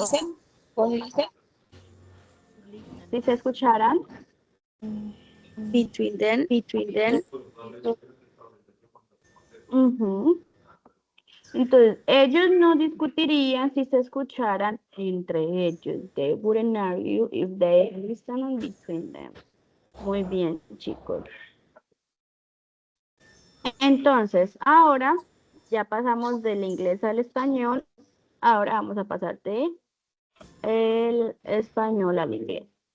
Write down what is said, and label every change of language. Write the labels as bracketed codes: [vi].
[es] dice? ¿Cómo dice? Si se escucharan, [en] Between them. ujú. [es] Entonces, ellos no discutirían si se escucharan entre ellos. [en] They wouldn't argue if they listen between them. [es] Muy bien, chicos. Entonces, ahora ya pasamos del inglés al español. Ahora vamos a pasar de el español al inglés.